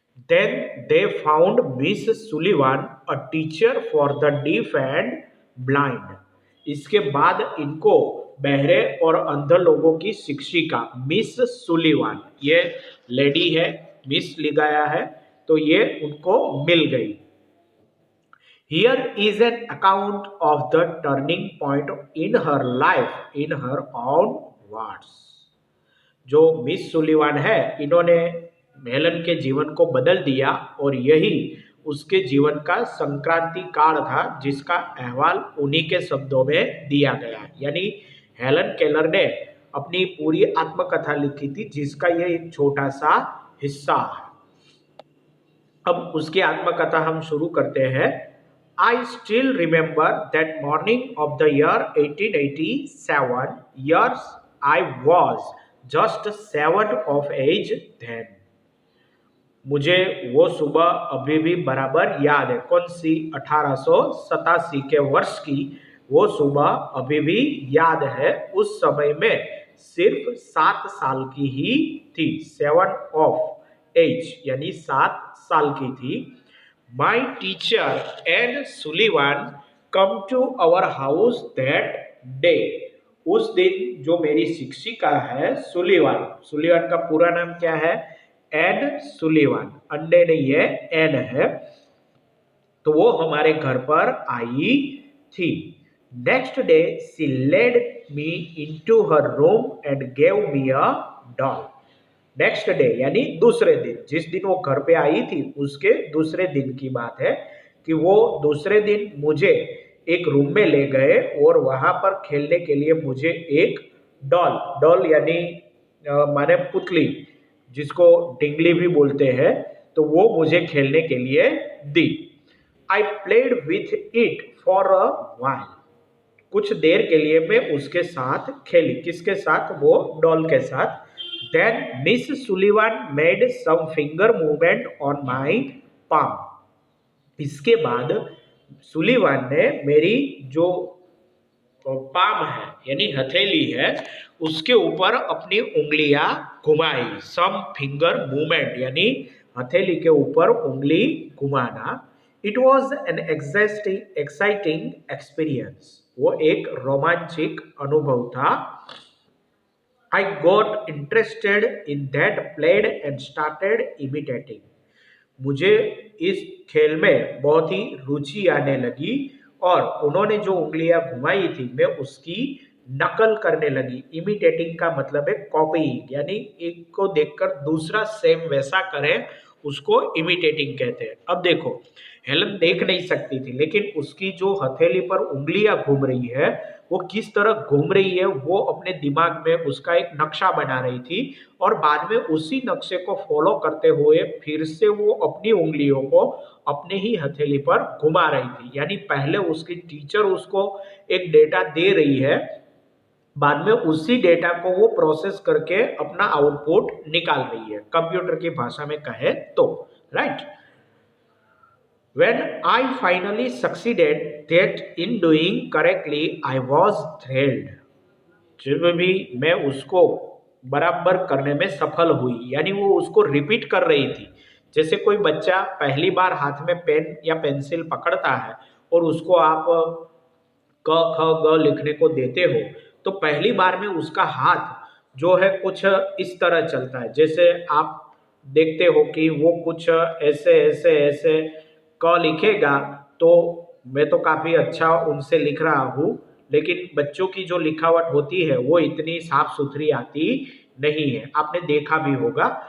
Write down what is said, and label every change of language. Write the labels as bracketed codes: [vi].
[en] then they found miss Sullivan a teacher for the deaf and blind, [hi] इसके बाद इनको बहरे और अंध लोगों की शिक्षिका मिस सुलिवान, ये लेडी है, मिस लिखाया है तो ये उनको मिल गई। [en] Here is an account of the turning point in her life in her own words. [hi] जो मिस सुलिवान है इन्होंने हेलन के जीवन को बदल दिया और यही उसके जीवन का संक्रांति काल था, जिसका अहवाल उन्हीं के शब्दों में दिया गया। यानी हेलन केलर ने अपनी पूरी आत्मकथा लिखी थी, जिसका ये एक छोटा सा हिस्सा है। अब उसकी आत्मकथा हम शुरू करते हैं। [en] I still remember that morning of the year 1887. Years I was just 7 of age then. [hi] मुझे वो सुबह अभी भी बराबर याद है। कौन सी? 1887 के वर्ष की वो सुबह अभी भी याद है। उस समय में सिर्फ 7 साल की ही थी। 7 ऑफ एज यानी 7 साल की थी। [en] My teacher and Sullivan come to our house that day. [hi] उस दिन जो मेरी शिक्षिका है सुलिवान, सुलिवान का पूरा नाम क्या है? एन सुलिवान, अंडे नहीं है, एन है, तो वो हमारे घर पर आई थी। [en] Next day she led me into her room and gave me a doll. [hi] Next day यानी दूसरे दिन, जिस दिन वो घर पे आई थी उसके दूसरे दिन की बात है कि वो दूसरे दिन मुझे एक रूम में ले गए और वहां पर खेलने के लिए मुझे एक डॉल, डॉल यानी माने पुतली, जिसको डिंगली भी बोलते हैं, तो वो मुझे खेलने के लिए दी। [en] I played with it for a while, [hi] कुछ देर के लिए मैं उसके साथ खेली। किसके साथ? वो डॉल के साथ। [en] Then Miss Sullivan made some finger movement on my palm. [hi] इसके बाद सुलिवान ने मेरी जो पाम है यानी हथेली है उसके ऊपर अपनी उंगलियां घुमाई। [en] some finger movement [hi] यानी हथेली के ऊपर उंगली घुमाना। [en] it was an exciting experience, [hi] वो एक रोमांचिक अनुभव था। [en] I got interested in that, played and started imitating. [hi] मुझे इस खेल में बहुत ही रुचि आने लगी और उन्होंने जो उंगलियां घुमाई थी मैं उसकी नकल करने लगी। इमिटेटिंग का मतलब है कॉपीइंग, यानी एक को देखकर दूसरा सेम वैसा करे, उसको इमिटेटिंग कहते हैं। अब देखो, हेलन देख नहीं सकती थी, लेकिन उसकी जो हथेली पर उंगलियां घूम रही है वो किस तरह घूम रही है वो अपने दिमाग में उसका एक नक्शा बना रही थी, और बाद में उसी नक्शे को फॉलो करते हुए फिर से वो अपनी उंगलियों को अपने ही हथेली पर घुमा रही थी। यानी पहले उसकी टीचर उसको एक डेटा दे रही है, बाद में उसी डेटा को वो प्रोसेस करके अपना आउटपुट निकाल रही है, कंप्यूटर की भाषा में कहे तो, right. [en] When I finally succeeded that in doing correctly, I was thrilled. [hi] जब भी मैं उसको बराबर करने में सफल हुई, यानी वो उसको रिपीट कर रही थी। जैसे कोई बच्चा पहली बार हाथ में पेन या पेंसिल पकड़ता है और उसको आप क ख ग लिखने को देते हो, तो पहली बार में उसका हाथ जो है कुछ इस तरह चलता है, जैसे आप देखते हो कि वो कुछ ऐसे ऐसे ऐसे क लिखेगा, तो मैं तो काफ़ी अच्छा उनसे लिख रहा हूँ, लेकिन बच्चों की जो लिखावट होती है वो इतनी साफ सुथरी आती नहीं है, आपने देखा भी होगा।